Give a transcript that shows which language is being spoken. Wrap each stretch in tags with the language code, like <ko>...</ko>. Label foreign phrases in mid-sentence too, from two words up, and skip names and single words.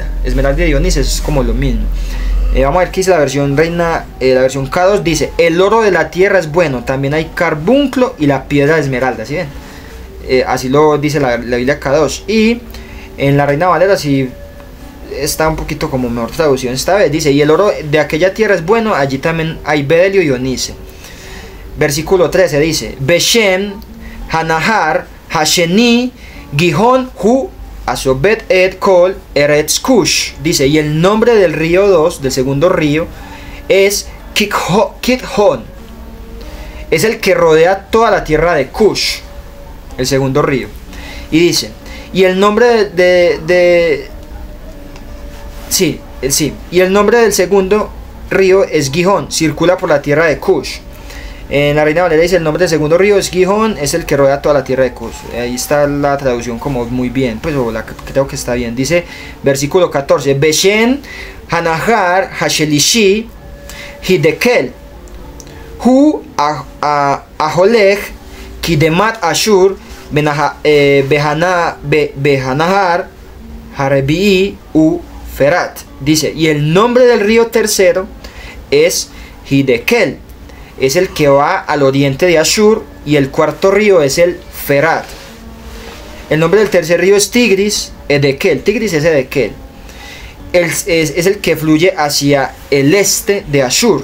<es>Esmeralda y onice es como lo mismo. Vamos a ver qué dice la versión Reina, la versión K2 dice: el oro de la tierra es bueno, también hay carbunclo y la piedra de esmeralda. ¿Sí ven? Así lo dice la Biblia K2. Y en la Reina Valera sí está un poquito como mejor traducción esta vez. Dice, y el oro de aquella tierra es bueno, allí también hay bedelio y onice. Versículo 13 dice,</es> <he>ושם הנהר השני גיחון הוא הסובב את כל ארץ כוש.</he> <es>Dice, y el nombre del río 2, del segundo río, es Kithon. Es el que rodea toda la tierra de Kush, el segundo río. Y dice, y el nombre sí, y el nombre del segundo río es Gihón, circula por la tierra de Cush. En la Reina Valera dice el nombre del segundo río es Gihón, es el que rodea toda la tierra de Cush. Ahí está la traducción como muy bien, pues creo que está bien. Dice versículo 14,</es> <he>ושם הנהר השלישי חדקל הוא ההלך קדמת אשור והנהר הרביעי הוא פרת.</he> <es>Dice, y el nombre del río tercero es Hidekel, es el que va al oriente de Ashur, y el cuarto río es el Ferat. El nombre del tercer río es Tigris, Edekel. Tigris es Edekel. Es el que fluye hacia el este de Ashur.</es>